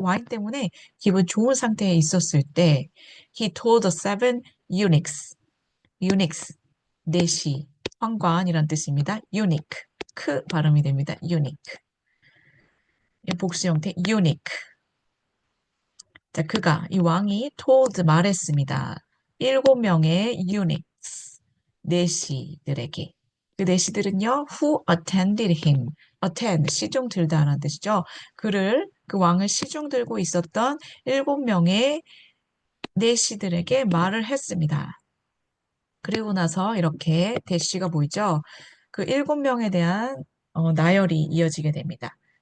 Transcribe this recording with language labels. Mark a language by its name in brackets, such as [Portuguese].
[Korean] 와인 때문에 기분 좋은 상태에 있었을 때 [English] he told the seven eunuchs [Korean] 내시, 황관이란 뜻입니다. unique, 크 발음이 됩니다. unique. 복수 형태 unique. 자, 이 왕이 told 말했습니다. 7명의 eunuchs, 내시들에게. 그 내시들은요, [English] who attended him. [Korean] attend, 시중 들다라는 뜻이죠. 그 왕을 시중 들고 있었던 7명의 내시들에게 말을 했습니다. 그리고 나서 이렇게 대시가 보이죠? 그 7명에 대한 나열이 이어지게 됩니다.